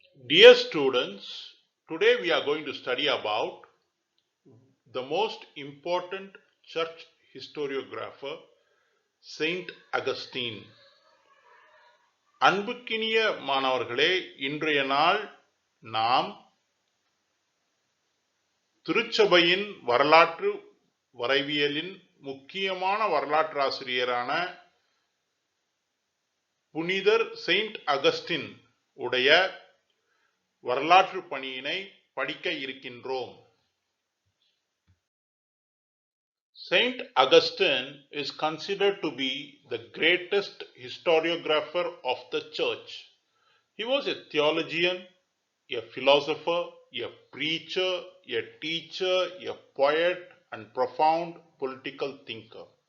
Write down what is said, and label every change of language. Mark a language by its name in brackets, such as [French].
[English] Dear students, today we are going to study about the most important church historiographer, Saint Augustine. [Tamil] அன்புக்கினிய மாணவர்களே, இன்றைய நாள் நாம் திருச்சபையின் வரலாற்று வரைவியலின் முக்கியமான வரலாற்றாசிரியரான புனிதர் செயின்ட் அகஸ்டின் உடைய வரலாற்று பணியினை படிக்க இருக்கின்றோம். [English] Saint Augustine is considered to be the greatest historiographer of the church. He was a theologian, a philosopher, a preacher, a teacher, a poet, and profound political thinker.